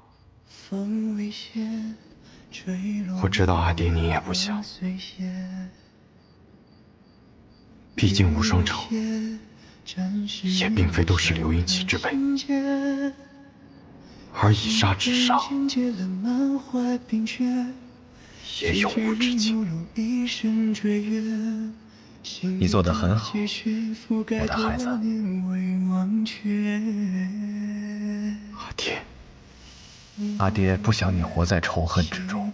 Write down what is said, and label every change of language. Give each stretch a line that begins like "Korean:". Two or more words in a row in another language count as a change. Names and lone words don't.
Chinese: 我知道阿爹你也不想，畢竟無雙城也並非都是劉雲奇之輩，而以殺之上也有無止境。你做得很好，我的孩子。阿爹不想你活在仇恨之中。